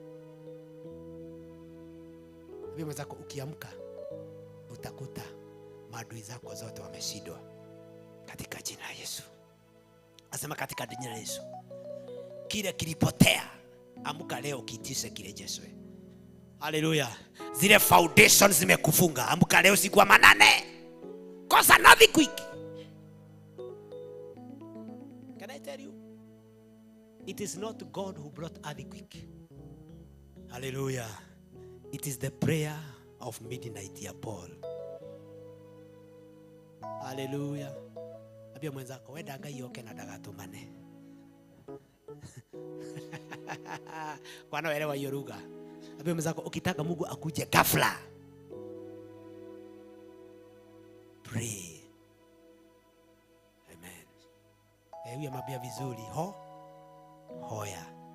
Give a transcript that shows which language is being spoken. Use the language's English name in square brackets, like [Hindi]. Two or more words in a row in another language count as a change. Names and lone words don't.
[Swahili] Ambia mwenzako ukiamka utakuta maadui zako zote wameshindwa katika jina la Yesu. Asema katika jina la Yesu. Kile kilipotea, amka leo kitishe kirejeshwe. Haleluya. Zile foundations zimekufunga, amka leo siku ya manane. [English] Cause another quick. Can I tell you? It is not God who brought earthquake. Hallelujah. It is the prayer of midnight ya Paul. [Kikuyu] Hallelujah. [Swahili] Abia mwenzako [Kikuyu] wenda Ngai yoke na ndagatumane. [Swahili] Wanaelewa hiyo lugha. Abia mwenzako ukitaka Mungu akuje ghafla, pray. Amen. Huyu amabia vizuri hoya.